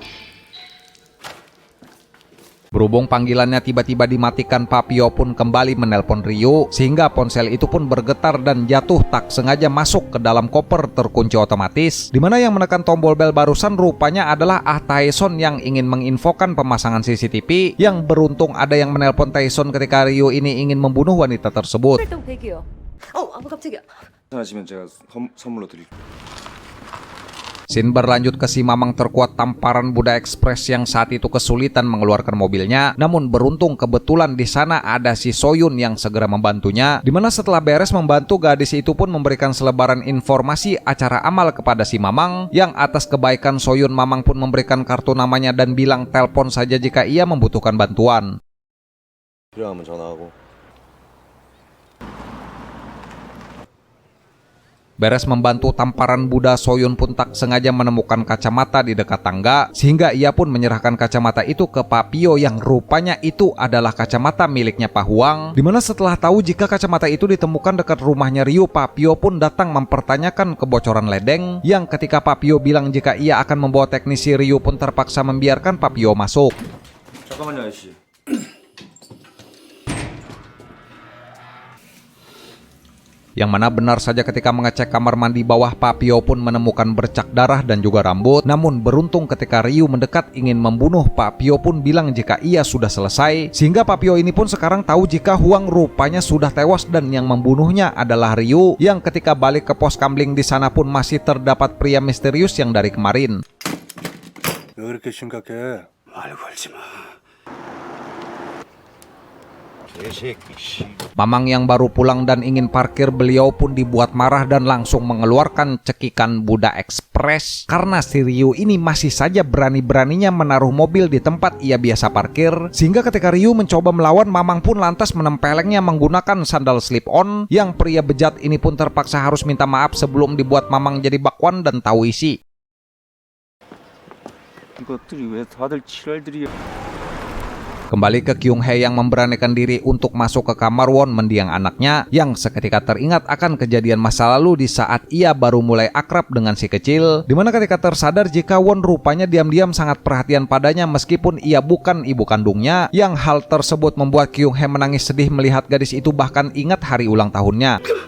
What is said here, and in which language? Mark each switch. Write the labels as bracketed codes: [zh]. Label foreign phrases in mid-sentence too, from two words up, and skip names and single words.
[id] Berhubung panggilannya tiba-tiba dimatikan, Pak Pio pun kembali menelpon Ryu, sehingga ponsel itu pun bergetar dan jatuh tak sengaja masuk ke dalam koper terkunci otomatis, dimana yang menekan tombol bel barusan rupanya adalah Ah Taeson yang ingin menginfokan pemasangan CCTV, yang beruntung ada yang menelpon Taeson ketika Ryu ini ingin membunuh wanita tersebut. [ko] 활동 100이요. 깜짝이야. 하시면 제가 선물로 드릴게요. [id] Scene berlanjut ke si Mamang terkuat tamparan Buddha Express yang saat itu kesulitan mengeluarkan mobilnya. Namun beruntung kebetulan di sana ada si Soyun yang segera membantunya. Dimana setelah beres membantu, gadis itu pun memberikan selebaran informasi acara amal kepada si Mamang, yang atas kebaikan Soyun, Mamang pun memberikan kartu namanya dan bilang telepon saja jika ia membutuhkan bantuan. [ko] 필요하면 전화하고. [id] Beres membantu tamparan Buddha, Soyun pun tak sengaja menemukan kacamata di dekat tangga, sehingga ia pun menyerahkan kacamata itu ke Pak Pio yang rupanya itu adalah kacamata miliknya Pak Huang. Dimana setelah tahu jika kacamata itu ditemukan dekat rumahnya Ryu, Pak Pio pun datang mempertanyakan kebocoran ledeng, yang ketika Pak Pio bilang jika ia akan membawa teknisi, Ryu pun terpaksa membiarkan Pak Pio masuk. [ko] 잠깐만요, 아저씨. [id] Yang mana benar saja ketika mengecek kamar mandi bawah, Pak Pio pun menemukan bercak darah dan juga rambut. Namun beruntung ketika Ryu mendekat ingin membunuh, Pak Pio pun bilang jika ia sudah selesai, sehingga Pak Pio ini pun sekarang tahu jika Huang rupanya sudah tewas dan yang membunuhnya adalah Ryu, yang ketika balik ke pos kamling di sana pun masih terdapat pria misterius yang dari kemarin. [ko] 왜 그렇게 심각해? 말 걸지 마. [id] Mamang yang baru pulang dan ingin parkir, beliau pun dibuat marah dan langsung mengeluarkan cekikan Buddha Express karena si Ryu ini masih saja berani-beraninya menaruh mobil di tempat ia biasa parkir, sehingga ketika Ryu mencoba melawan, Mamang pun lantas menempelengnya menggunakan sandal slip-on, yang pria bejat ini pun terpaksa harus minta maaf sebelum dibuat Mamang jadi bakwan dan tahu isi. [ko] 이것들이 왜 다들 지랄들이야? [id] Kembali ke Kyung Hae yang memberanikan diri untuk masuk ke kamar Won mendiang anaknya, yang seketika teringat akan kejadian masa lalu di saat ia baru mulai akrab dengan si kecil, dimana ketika tersadar jika Won rupanya diam-diam sangat perhatian padanya meskipun ia bukan ibu kandungnya, yang hal tersebut membuat Kyung Hae menangis sedih melihat gadis itu bahkan ingat hari ulang tahunnya.